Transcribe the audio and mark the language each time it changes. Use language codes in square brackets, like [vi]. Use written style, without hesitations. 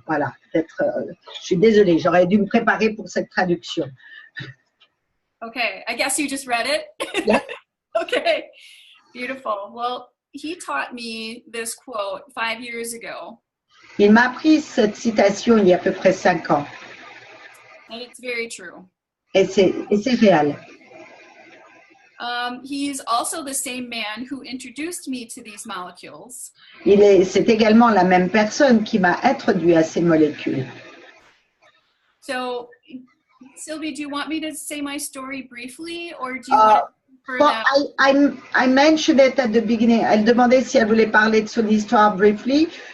[fr] Voilà, je suis désolée, j'aurais dû me préparer pour cette traduction. [en] Okay, I guess you just read it? Yeah. Okay, beautiful. Well, he taught me this quote 5 years ago. [fr] Il m'a appris cette citation il y a à peu près 5 ans. [en] And it's very true. [fr] Et c'est réel. [en] He's also the same man who introduced me to these molecules. [fr] C'est également la même personne qui m'a introduit à ces molécules. [en] So, Sylvie, do you want me to say my story briefly, or do you want for that? I mentioned it at the beginning. [fr] Elle demandait si elle voulait parler de son histoire [en] briefly.